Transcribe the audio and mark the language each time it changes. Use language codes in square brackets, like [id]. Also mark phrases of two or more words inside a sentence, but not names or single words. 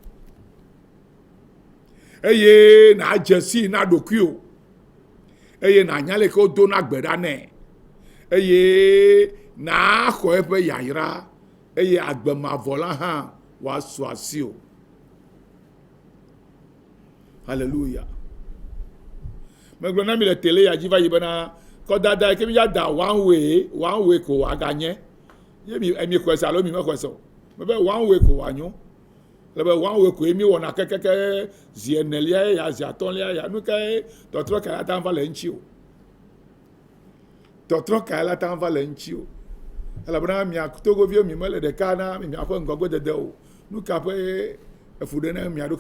[ee] eye na dze si na ɖokuiwo eye na nya le ke wodo na gbe ɖa nɛ eye na xɔ eƒe yayra eye agbemavɔ la hã wòasu asi o hallelujah megblɔ na mi le tele ya dzi va yi bena kɔdada yi ke mi ya da [en] one way [ee] ko wòaganye ye mi xɔe se alo mi me xɔe se o mebe [en] one way [ee] ko wòanyo le be [en] one way [ee] ko ye mi wɔna kekeke zi enelia ya zi atɔ̃lia ya nu ke tɔtrɔ ka ya ta va le ŋuti o tɔtrɔ ka ya ta va le ŋuti o elabena mia togoviwo mi mele ɖeka na miaƒe ŋgɔgbedede o nu ka ƒe efu ɖe ne mia ɖokui